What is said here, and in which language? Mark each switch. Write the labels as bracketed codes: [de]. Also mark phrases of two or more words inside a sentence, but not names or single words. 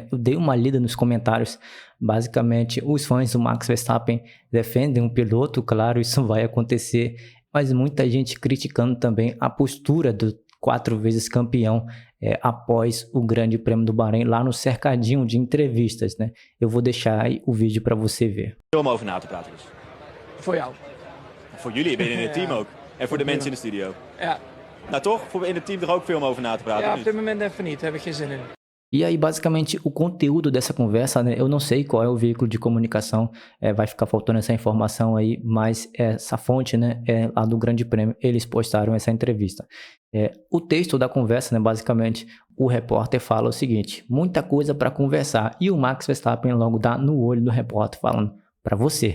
[pt] Eu dei uma lida nos comentários, basicamente os fãs do Max Verstappen defendem o piloto, claro, isso vai acontecer, mas muita gente criticando também a postura do 4 vezes campeão após o Grande Prêmio do Bahrein, lá no cercadinho de entrevistas, né? Eu vou deixar aí o vídeo para você ver. [nl] Om over na te praten dus. Voor jou. Voor jullie, ben je in het team ook. En voor de mensen in de studio. Ja. Nou toch, in het team er ook veel om over na te praten. Ja, of op niet? dit moment even niet. Daar heb ik geen zin in. [pt] E aí, basicamente, o conteúdo dessa conversa, né? Eu não sei qual é o veículo de comunicação, vai ficar faltando essa informação aí, mas essa fonte, né, lá do Grande Prêmio, eles postaram essa entrevista. O texto da conversa, né, basicamente, o repórter fala o seguinte: muita coisa para conversar, e o Max Verstappen logo dá no olho do repórter falando, para você.